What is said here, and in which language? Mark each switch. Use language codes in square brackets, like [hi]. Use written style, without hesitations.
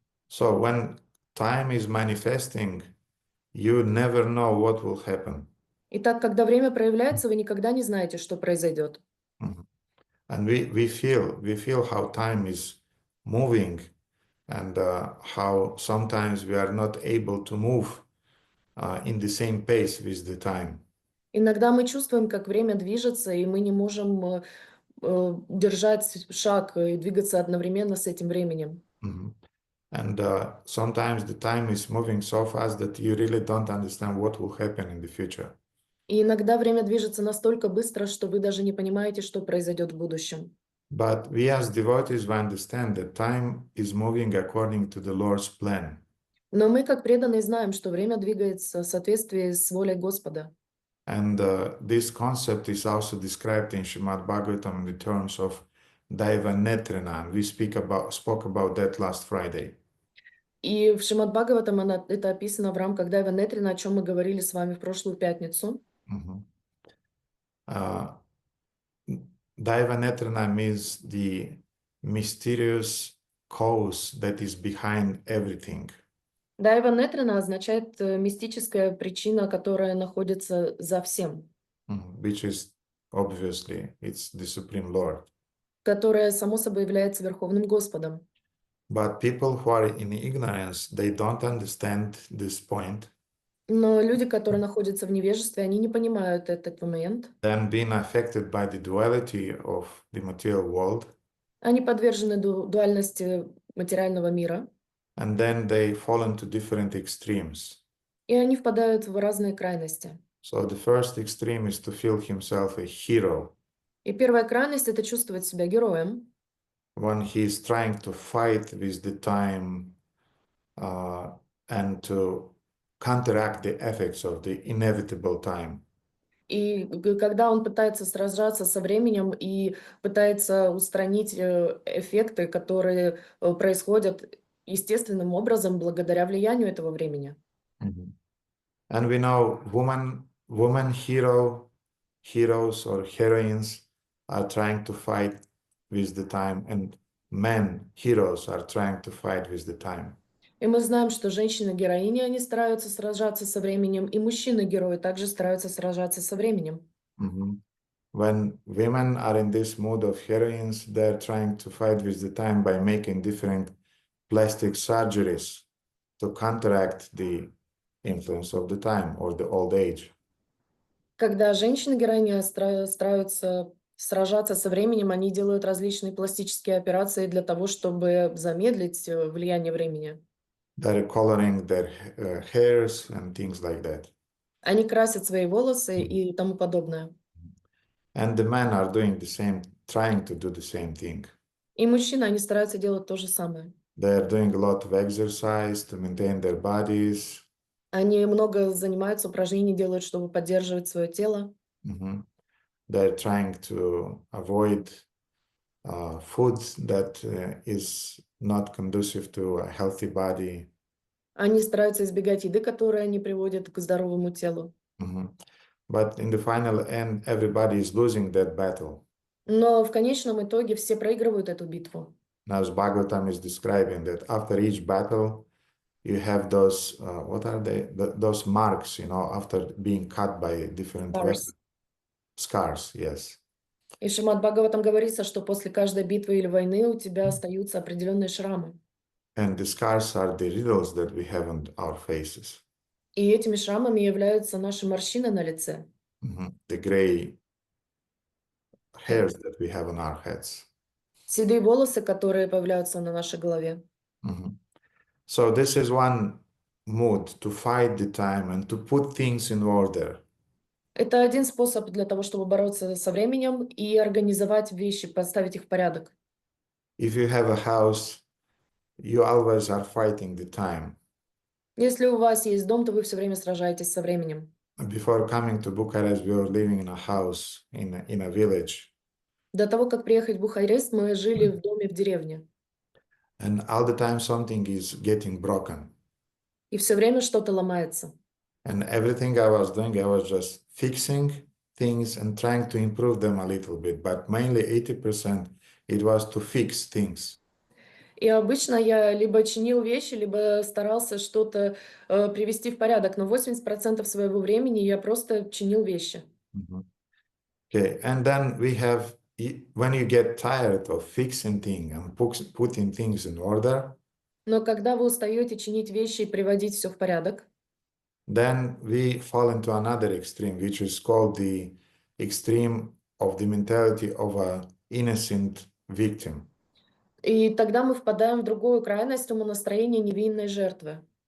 [en] So when time is manifesting, you never know what will happen. [ru] Итак, когда время проявляется, вы никогда не знаете, что произойдет. Mhm. [en] And we feel how time is moving and how sometimes we are not able to move in the same pace with the time. [ru] Иногда мы чувствуем, как время движется, и мы не можем держать шаг и двигаться одновременно с этим временем. Mhm. [en] And sometimes the time is moving so fast that you really don't understand what will happen in the future. [ru] И иногда время движется настолько быстро, что вы даже не понимаете, что произойдет в будущем. [en] But we as devotees, we understand that time is moving according to the Lord's plan. [ru] Но мы, как преданные, знаем, что время двигается в соответствии с волей Господа. [en] And this concept is also described in Srimad Bhagavatam in the terms of Daiva Netrana. And we spoke about that last Friday. [ru] И в Шримад Бхагаватам это описано в рамках Дайва Нетрина, о чем мы говорили с вами в прошлую пятницу. Mhm. [en] Daiva Netrana means the mysterious cause that is behind everything. [ru] Дайва Нетрина означает мистическая причина, которая находится за всем, [en] Which is obviously it's the Supreme Lord. [ru] которая, само собой, является Верховным Господом. [en] But people who are in ignorance, they don't understand this point. [ru] Но люди, которые находятся в невежестве, они не понимают этот момент. [en] Then being affected by the duality of the material world, [ru] Они подвержены дуальности материального мира. [en] and then they fall into different extremes. [ru] и они впадают в разные крайности. [en] So the first extreme is to feel himself a hero [ru] И первая крайность — это чувствовать себя героем, [en] when he is trying to fight with the time uh, and to counteract the effects of the inevitable time. [ru] и когда он пытается сражаться со временем и пытается устранить эффекты, которые происходят естественным образом благодаря влиянию этого времени. Mhm. [en] And we know woman heroes or heroines are trying to fight with the time, and men heroes are trying to fight with the time. [ru] И мы знаем, что женщины-героини, они стараются сражаться со временем, и мужчины-герои также стараются сражаться со временем. Mhm. [en] When women are in this mood of heroines, they're trying to fight with the time by making different plastic surgeries to counteract the influence of the time or the old age. [ru] Когда женщины-героини стараются сражаться со временем, они делают различные пластические операции для того, чтобы замедлить влияние времени. [en] They're coloring their hairs and things like that. [ru] Они красят свои волосы и тому подобное. [en] And the men are doing the same, trying to do the same thing. [ru] И мужчины, они стараются делать то же самое. [en] They are doing a lot of exercise to maintain their bodies. [ru] Они много занимаются, упражнений делают, чтобы поддерживать свое тело. Mhm. [en] They're trying to avoid food that is not conducive to a healthy body. [ru] Они стараются избегать еды, которая не приводит к здоровому телу. Mhm. [en] But in the final end, everybody is losing that battle. [ru] Но в конечном итоге все проигрывают эту битву. [en] Now, as Bhagavatam is describing that after each battle, you have those, what are they? Those marks, after being cut by different weapons. Scars. Scars, yes. [ru] И в Шримад Бхагаватам говорится, что после каждой битвы или войны у тебя остаются определенные шрамы. [en] And the scars are the riddles that we have on our faces. [ru] И этими шрамами являются наши морщины на лице. [en] The gray hairs that we have on our heads. [ru] Седые волосы, которые появляются на нашей голове. [en] So this is one mood to fight the time and to put things in order. [ru] Это один способ для того, чтобы бороться со временем и организовать вещи, поставить их в порядок. [en] If you have a house, you always are fighting the time. [ru] Если у вас есть дом, то вы все время сражаетесь со временем. [en] Before coming to Bucharest, we were living in a house in a village. [ru] До того, как приехать в Бухарест, мы жили в доме в деревне. [en] And all the time something is getting broken. [ru] И все время что-то ломается. [en] And everything I was doing, I was just fixing things and trying to improve them a little bit. But mainly 80% it was to fix things. [ru] И обычно я либо чинил вещи, либо старался что-то привести в порядок. Но 80% своего времени я просто чинил вещи. [en] Okay, and then we have, when you get tired of fixing things and putting things in order, [ru] Но когда вы устаете чинить вещи и приводить все в порядок, [en] then we fall into another extreme, which is called the extreme of the mentality of an innocent victim. [ru] и тогда мы впадаем в другую крайность умонастроения невинной жертвы.